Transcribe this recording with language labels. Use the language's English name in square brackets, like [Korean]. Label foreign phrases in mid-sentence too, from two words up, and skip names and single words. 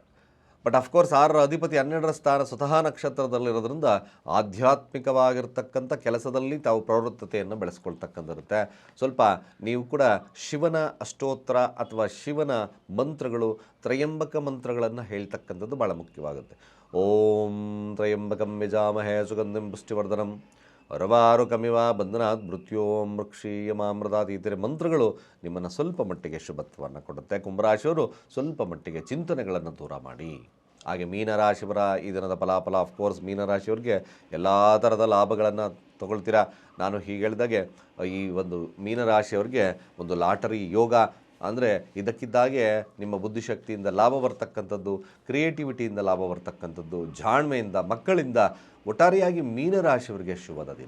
[English] but of course [Kannada] 6ರ ಅಧಿಪತಿ 12ರ ಸ್ಥಾನ ಸ್ವತಃ ನಕ್ಷತ್ರದಲ್ಲಿರೋದ್ರಿಂದ ಆಧ್ಯಾತ್ಮಿಕವಾಗಿರ್ತಕ್ಕಂಥ ಕೆಲಸದಲ್ಲಿ ತಾವು ಪ್ರವೃತ್ತತೆಯನ್ನು ಬೆಳೆಸ್ಕೊಳ್ತಕ್ಕಂಥಿರುತ್ತೆ. ಸ್ವಲ್ಪ ನೀವು ಕೂಡ ಶಿವನ ಅಷ್ಟೋತ್ರ ಅಥವಾ ಶಿವನ ಮಂತ್ರಗಳು, ತ್ರಯಂಬಕ ಮಂತ್ರಗಳನ್ನು ಹೇಳ್ತಕ್ಕಂಥದ್ದು ಭಾಳ ಮುಖ್ಯವಾಗುತ್ತೆ. [Sanskrit] ಓಂ ತ್ರಯಂಬಕಂ ಯಜಾಮಹೇ ಸುಗಂಧಿಂ ಪುಷ್ಟಿವರ್ಧನಂ ಅರವಾರುಕಮಿವ ಬಂಧನಾತ್ ಮೃತ್ಯೋಂ ಮೃಕ್ಷೀಯಮಾಮೃತಾತ್. [Kannada] ಈ ಥರ ಮಂತ್ರಗಳು ನಿಮ್ಮನ್ನು ಸ್ವಲ್ಪ ಮಟ್ಟಿಗೆ ಶುಭತ್ವವನ್ನು ಕೊಡುತ್ತೆ. ಕುಂಭರಾಶಿಯವರು ಸ್ವಲ್ಪ ಮಟ್ಟಿಗೆ ಚಿಂತನೆಗಳನ್ನು ದೂರ ಮಾಡಿ. ಹಾಗೆ ಮೀನರಾಶಿಯವರ ಈ ದಿನದ ಫಲಾಫಲ, [English] of course [Kannada] ಮೀನರಾಶಿಯವರಿಗೆ ಎಲ್ಲ ಥರದ ಲಾಭಗಳನ್ನು ತಗೊಳ್ತೀರಾ. ನಾನು ಹೀಗೆ ಹೇಳಿದಾಗೆ ಈ ಒಂದು ಮೀನರಾಶಿಯವರಿಗೆ ಒಂದು ಲಾಟರಿ ಯೋಗ ಅಂದರೆ ಇದಕ್ಕಿದ್ದಾಗೆ ನಿಮ್ಮ ಬುದ್ಧಿಶಕ್ತಿಯಿಂದ ಲಾಭ ಬರ್ತಕ್ಕಂಥದ್ದು, ಕ್ರಿಯೇಟಿವಿಟಿಯಿಂದ ಲಾಭ ಬರ್ತಕ್ಕಂಥದ್ದು, ಜಾಣ್ಮೆಯಿಂದ, ಮಕ್ಕಳಿಂದ, ಒಟ್ಟಾರೆಯಾಗಿ ಮೀನರಾಶಿಯವರಿಗೆ ಶುಭದ ದಿನ.